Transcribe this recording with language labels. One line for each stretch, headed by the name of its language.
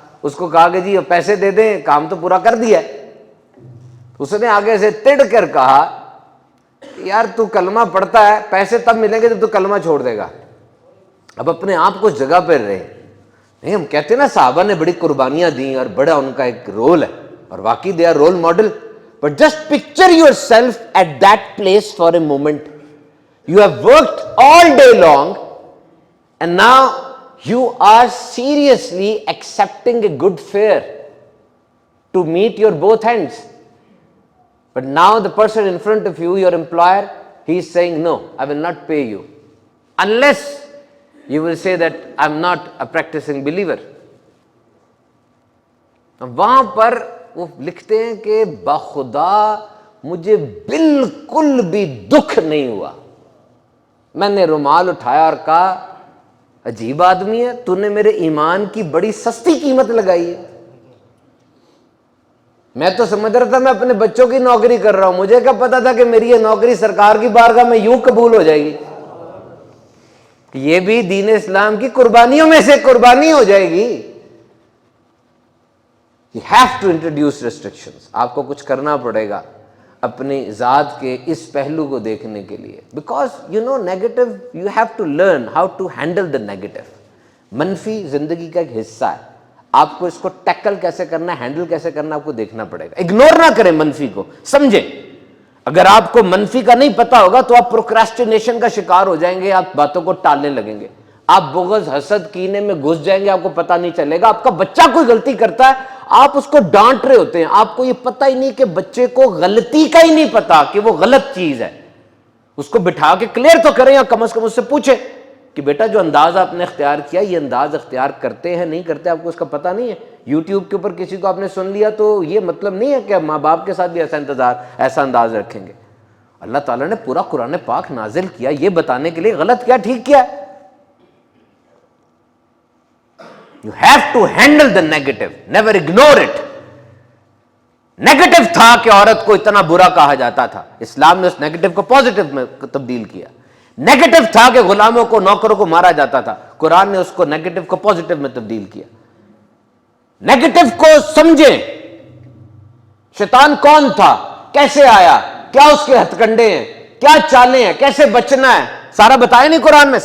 Urdu: اس کو کہا کہ جی پیسے دے دیں, کام تو پورا کر دیا. اس نے آگے سے تڑ کر کہا یار تو کلمہ پڑھتا ہے, پیسے تب ملیں گے جب تو کلمہ چھوڑ دے گا, اب اپنے آپ کو اس جگہ پہ رہے. نہیں, ہم کہتے ہیں نا صحابہ نے بڑی قربانیاں دیں اور بڑا ان کا ایک رول ہے, اور واقعی
English: They are role model, but just picture yourself at that place for a moment. You have worked all day long and now you are seriously accepting a good fare to meet your both ends. But now the person in front of you, your employer, he is saying no, I will not pay you unless you will say that I'm not a practicing believer.
Urdu: وہاں پر وہ لکھتے ہیں کہ بخدا مجھے بالکل بھی دکھ نہیں ہوا. میں نے رومال اٹھایا اور کہا عجیب آدمی ہے, تو نے میرے ایمان کی بڑی سستی قیمت لگائی ہے. میں تو سمجھ رہا تھا میں اپنے بچوں کی نوکری کر رہا ہوں, مجھے کیا پتا تھا کہ میری یہ نوکری سرکار کی بارگاہ میں یوں قبول ہو جائے گی, یہ بھی دین اسلام کی قربانیوں میں سے قربانی ہو جائے گی.
English: You have to introduce restrictions.
Urdu: آپ کو کچھ کرنا پڑے گا اپنی ذات کے اس پہلو کو دیکھنے کے لیے,
English: Because you know negative, you have to learn how to handle the negative.
Urdu: منفی زندگی کا ایک حصہ ہے, آپ کو اس کو ٹیکل کیسے کرنا ہے, ہینڈل کیسے کرنا آپ کو دیکھنا پڑے گا. اگنور نہ کریں منفی کو, سمجھیں. اگر آپ کو منفی کا نہیں پتا ہوگا تو آپ پروکراسٹینیشن کا شکار ہو جائیں گے, آپ باتوں کو ٹالنے لگیں گے, آپ بغض حسد کینے میں گھس جائیں گے, آپ کو پتہ نہیں چلے گا. آپ کا بچہ کوئی غلطی کرتا ہے, آپ اس کو ڈانٹ رہے ہوتے ہیں, آپ کو یہ پتہ ہی نہیں کہ بچے کو غلطی کا ہی نہیں پتا کہ وہ غلط چیز ہے. اس کو بٹھا کے کلیئر تو کریں, یا کم از کم اس سے پوچھیں کہ بیٹا جو انداز آپ نے اختیار کیا, یہ انداز اختیار کرتے ہیں نہیں کرتے, آپ کو اس کا پتہ نہیں ہے. یوٹیوب کے اوپر کسی کو آپ نے سن لیا تو یہ مطلب نہیں ہے کہ ماں باپ کے ساتھ بھی ایسا انداز رکھیں گے. اللہ تعالیٰ نے پورا قرآن پاک نازل کیا یہ بتانے کے لیے غلط کیا ٹھیک کیا.
English: You have to handle the negative, never ignore it.
Urdu: Negative تھا کہ عورت کو اتنا برا کہا جاتا تھا, اسلام نے اس نیگیٹو کو پازیٹو میں تبدیل کیا. نیگیٹو تھا کہ غلاموں کو نوکروں کو مارا جاتا تھا, قرآن نے اس کو نیگیٹو کو پازیٹو میں تبدیل کیا. نیگیٹو کو سمجھیں, شیطان کون تھا, کیسے آیا, کیا اس کے ہتھ کنڈے ہیں, کیا چالیں ہیں, کیسے بچنا ہے, سارا بتایا نہیں قرآن میں.